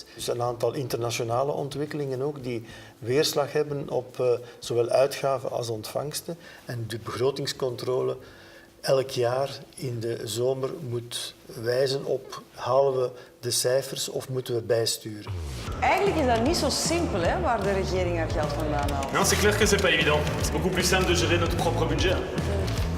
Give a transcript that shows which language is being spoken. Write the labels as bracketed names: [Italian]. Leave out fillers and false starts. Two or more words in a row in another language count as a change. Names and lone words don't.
[Dutch] Dus een aantal internationale ontwikkelingen ook die weerslag hebben op zowel uitgaven als ontvangsten. En de begrotingscontrole elk jaar in de zomer moet wijzen op halen we de cijfers of moeten we bijsturen. Eigenlijk is dat niet zo simpel, hè, waar de regering haar geld vandaan haalt. [French] Non, c'est clair que c'est pas évident. C'est beaucoup plus simple de gérer notre propre budget.